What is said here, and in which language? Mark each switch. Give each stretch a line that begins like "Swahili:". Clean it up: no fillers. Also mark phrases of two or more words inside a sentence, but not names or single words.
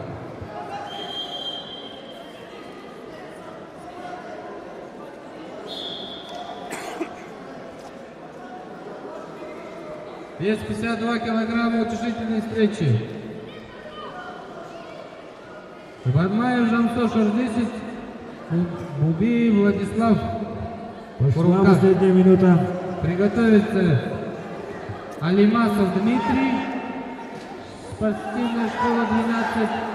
Russian: Вес 52 килограмма утешительной встречи. Бадмаев Жамсо, шор 10. Бубеев Владислав. Пошла последняя минута. Приготовиться Алимасов Дмитрий, спортивная школа 12.